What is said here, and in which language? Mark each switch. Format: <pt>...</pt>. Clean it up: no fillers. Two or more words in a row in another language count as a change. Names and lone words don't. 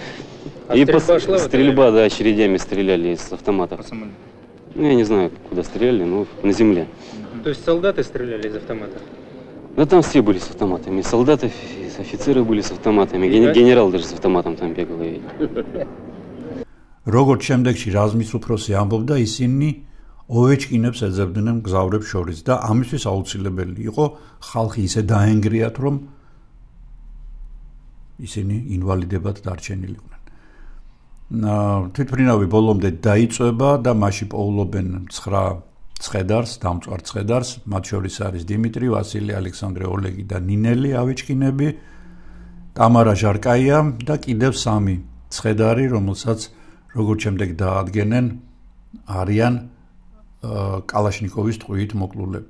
<ru>И стрельба, да, очередями стреляли из автоматов. Ну, я не знаю, куда стреляли, но на земле. То есть солдаты стреляли из автомата? Да там все были с автоматами. Солдаты, офицеры были с автоматами. Генерал даже с автоматом там бегал, я видел.</ru> <ka>Როგორც შემდეგში რაზმის უფროსი ამბობდა, ისინი ოვეჩკინებს ეძებდნენ მგზავრებს შორის და ამისთვის აუცილებელი იყო ხალხი ისე დაენგრიათ, რომ ისინი ინვალიდებად დარჩენილიყვნენ. თვითმფრინავი ბოლომდე დაიწვება და მასში პოულობენ 9 ცხედარს, დამწვარ ცხედარს, მათ შორის არის დიმიტრი, ვასილი, ალექსანდრე, ოლეგი და ნინელი ავეჩკინები, ტამარა ჟარკაია და კიდევ 3 ცხედარი, რომელსაც როგორც შემდეგ დაადგენენ, არიან კალაშნიკოვის ტყვიით მოკლულები.</ka>